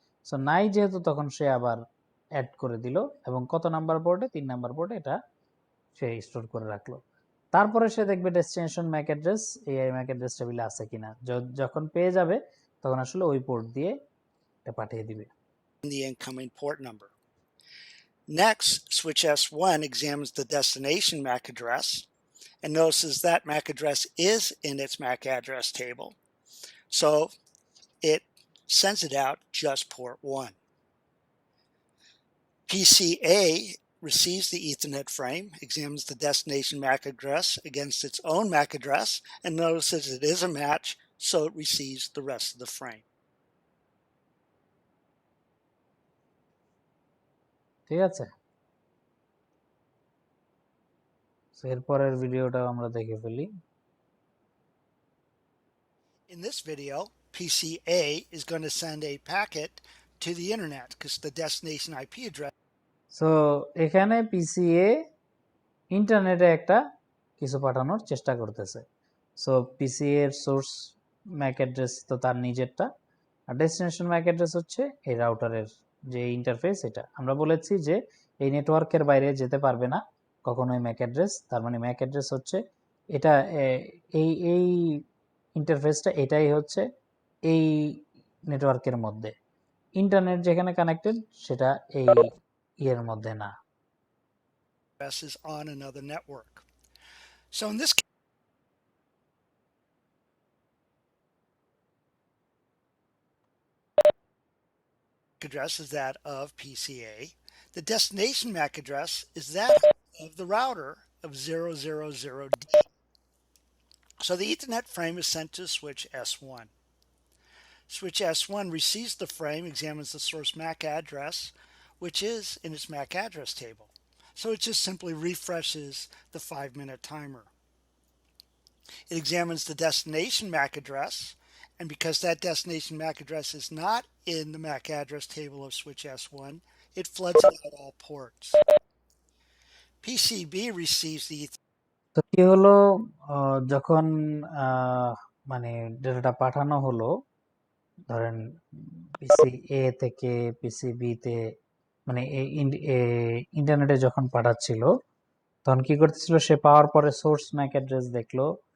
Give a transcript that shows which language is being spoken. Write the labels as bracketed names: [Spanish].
[Bangla] So নাই যেহেতু, তখন সে আবার অ্যাড করে দিল এবং কত নাম্বার পোর্টে, 3 নাম্বার পোর্টে এটা সে স্টোর করে রাখলো। তারপরে সে দেখবে ডেস্টিনেশন ম্যাক অ্যাড্রেস এই ম্যাক অ্যাড্রেস টেবিলে আছে কিনা। যখন পেয়ে যাবে তখন আসলে ওই পোর্ট দিয়ে এটা পাঠিয়ে দিবে। [English] the incoming port number. Next, switch S1 examines the destination MAC address and notices that MAC address is in its MAC address table, so it sends it out just port 1. PCA receives the Ethernet frame, examines the destination MAC address against its own MAC address, and notices it is a match, so it receives the rest of the frame. [Bangla] ঠিক আছে, এরপরের ভিডিওটা আমরা দেখে ফেলি। [English] In this video, PCA is going to send a packet to the internet because the destination IP address. [Bangla] So এখানে PCA ইন্টারনেটে একটা কিছু পাঠানোর চেষ্টা করতেছে। সো পিসিএ এর সোর্স ম্যাক অ্যাড্রেস তো তার নিজেরটা, আর ডেস্টিনেশন ম্যাক অ্যাড্রেস হচ্ছে এই রাউটারের যে ইন্টারফেস। এটা আমরা বলেছি যে এই নেটওয়ার্কের বাইরে যেতে পারবে না কখনোই ম্যাক অ্যাড্রেস। তার মানে ম্যাক অ্যাড্রেস হচ্ছে এটা, এই ইন্টারফেসটা এটাই হচ্ছে এই নেটওয়ার্কের মধ্যে। ইন্টারনেট যেখানে কানেক্টেড সেটা এই এর মধ্যে না। [English] Is on another network. So in this address is that of PCA. The destination MAC address is that of the router of 000D. So the Ethernet frame is sent to switch S1. Switch S1 receives the frame, examines the source MAC address, which is in its MAC address table. So it just simply refreshes the 5-minute timer. It examines the destination MAC address, and because that destination MAC address is not in the MAC address table of switch S1, it floods out all ports. PCB receives the [Bangla] তো কি হলো, যখন মানে ডেটাটা পাঠানো হলো, ধরেন পিসি এ থেকে PCB তে, মানে ইন্টারনেটে যখন পাঠাচ্ছিল তখন কি করতেছিল, সে পাওয়ার পরে সোর্স ম্যাক অ্যাড্রেস দেখলো।